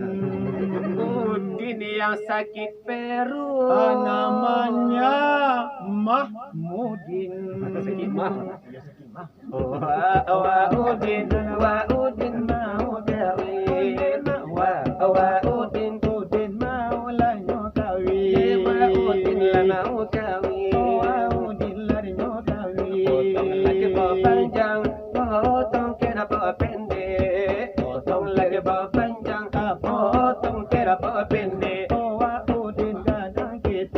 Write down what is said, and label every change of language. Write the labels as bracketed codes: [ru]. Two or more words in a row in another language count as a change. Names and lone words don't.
[id] Udin yang sakit perut. Namanya Mahmudin. Udin mau kawin. [min] Udin mau lah nyo kawin. Udin lah mau kawin. Udin lah nyo kawin. Potong kerba panjang, potong kerba pendek. Potong kerba panjang, potong kerba pendek. Udin gadang kete.